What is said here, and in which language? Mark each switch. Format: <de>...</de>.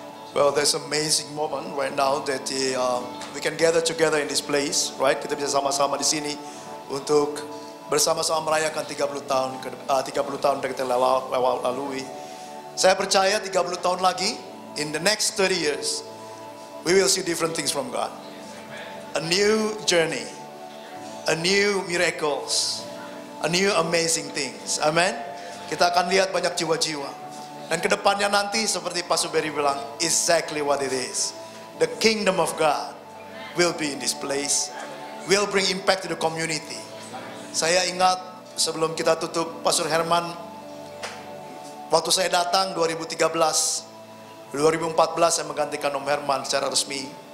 <en>Well, there's an amazing moment right now that we can gather together in this place, right?</en> <id>Kita bisa sama-sama di sini untuk bersama-sama merayakan 30 tahun yang kita lalui. Saya percaya 30 tahun lagi,</id> <en>in the next 30 years, we will see different things from God. A new journey, a new miracles, a new amazing things. Amen.</en> <id>Kita akan lihat banyak jiwa-jiwa. Dan kedepannya nanti seperti Pastor Barry bilang,</id> <en>exactly what it is. The kingdom of God will be in this place, will bring impact to the community.</en> <id>Saya ingat sebelum kita tutup, Pastor Herman, waktu saya datang 2013, 2014 saya menggantikan Om Herman secara resmi.</id>